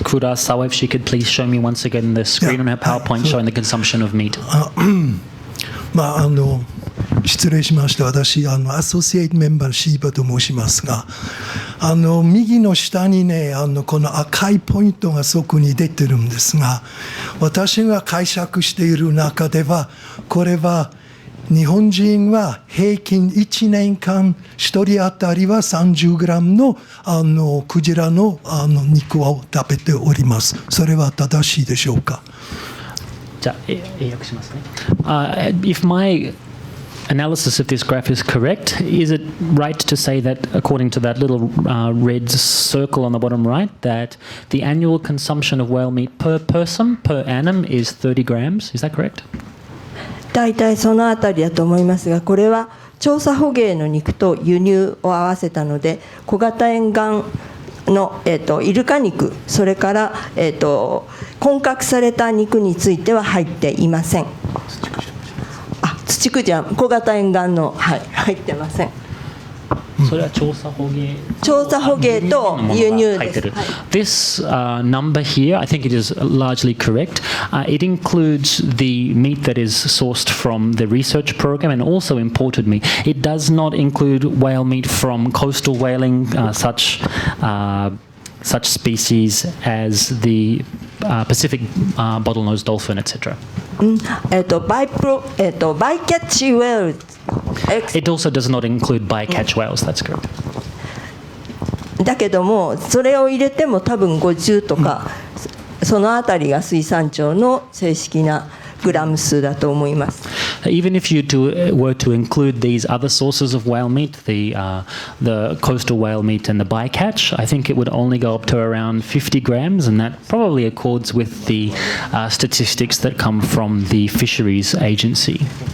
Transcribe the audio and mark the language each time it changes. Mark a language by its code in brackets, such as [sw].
[en] Kurasawa if she could please show me once again the screen on her PowerPoint showing the consumption of meat. [ja] まあ失礼しました。私アソシエイトメンバーのシーバと申しますが、右の下にねこの赤いポイントがそこに出てるんですが、私が解釈している中ではこれは日本人は平均1年間1人当たりは30グラムのクジラの肉を食べております。それは正しいでしょうか。じゃあ、英訳しますね。 [en] If my analysis of this graph is correct, is it right to say that, according to that little red circle on the bottom right, that the annual consumption of whale meat per person per annum is 30 grams? Is that correct? [ja] 大体そのあたりだと思いますが、これは調査捕鯨の肉と輸入を合わせたので、小型沿岸の、イルカ肉、それから、混獲された肉については入っていません。土クジラ、小型沿岸の、はい、入ってません。それは調査捕鯨。調査捕鯨と輸入です。 [en] This number here, I think it is largely correct. It includes the meat that is sourced from the research program and also imported meat. It does not include whale meat from coastal whaling, such species as the Pacific bottlenose dolphin, etc. Bycatch whales. It also does not include bycatch whales. That's correct. [ja] だけども、それを入れても多分50とか、そのあたりが水産庁の正式なグラム数だと思います。 [en] Even if you were to include these other sources of whale meat, the coastal whale meat and the bycatch, I think it would only go up to around 50 grams, and that probably accords with the statistics that come from the Fisheries agency.